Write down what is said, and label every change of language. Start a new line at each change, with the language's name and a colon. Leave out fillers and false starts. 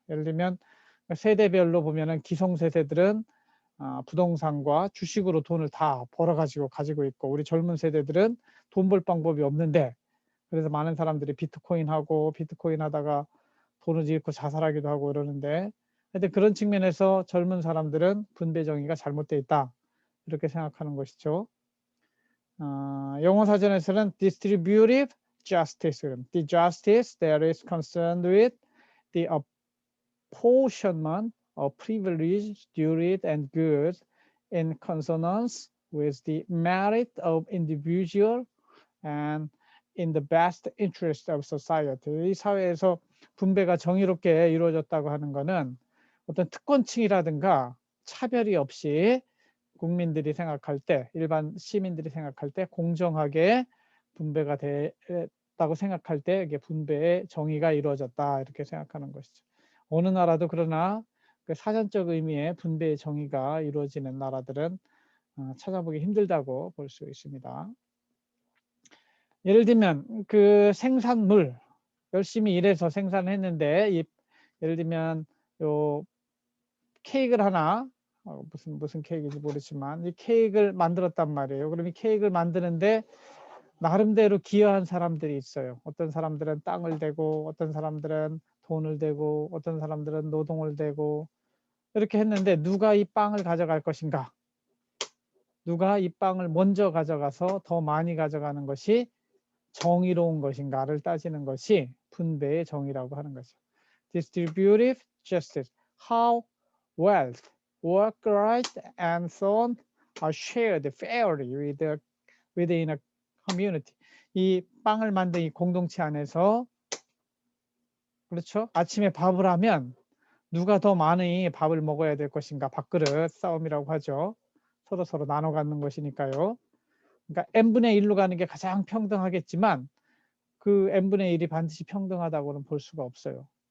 Korean: 예를 들면 세대별로 보면은 기성세대들은 부동산과 주식으로 돈을 다 벌어가지고 가지고 있고, 우리 젊은 세대들은 돈 벌 방법이 없는데, 그래서 많은 사람들이 비트코인 하다가 돈을 잃고 자살하기도 하고 이러는데, 하여튼 그런 측면에서 젊은 사람들은 분배 정의가 잘못되어 있다 이렇게 생각하는 것이죠. 영어 사전에서는
English: distributive justice, the justice that is concerned with the apportionment of privilege, duty, and goods in consonance with the merit of individual and in the best interest of society.
Korean: 이 사회에서 분배가 정의롭게 이루어졌다고 하는 것은 어떤 특권층이라든가 차별이 없이 국민들이 생각할 때, 일반 시민들이 생각할 때 공정하게 분배가 됐다고 생각할 때 이게 분배의 정의가 이루어졌다 이렇게 생각하는 것이죠. 어느 나라도 그러나 그 사전적 의미의 분배의 정의가 이루어지는 나라들은 찾아보기 힘들다고 볼 수 있습니다. 예를 들면 그 생산물 열심히 일해서 생산했는데 예를 들면 요 케이크를 하나 무슨 케이크인지 모르지만 이 케이크를 만들었단 말이에요. 그럼 이 케이크를 만드는데 나름대로 기여한 사람들이 있어요. 어떤 사람들은 땅을 대고 어떤 사람들은 돈을 대고 어떤 사람들은 노동을 대고 이렇게 했는데 누가 이 빵을 가져갈 것인가? 누가 이 빵을 먼저 가져가서 더 많이 가져가는 것이 정의로운 것인가를 따지는 것이 분배의 정의라고 하는 거죠.
English: Distributive justice. How wealth, work rights, and so on are shared fairly within a community.
Korean: 이 빵을 만든 이 공동체 안에서 그렇죠? 아침에 밥을 하면 누가 더 많이 밥을 먹어야 될 것인가? 밥그릇 싸움이라고 하죠. 서로 나눠 갖는 것이니까요. 그러니까 n분의 1로 가는 게 가장 평등하겠지만 그 n분의 1이 반드시 평등하다고는 볼 수가 없어요.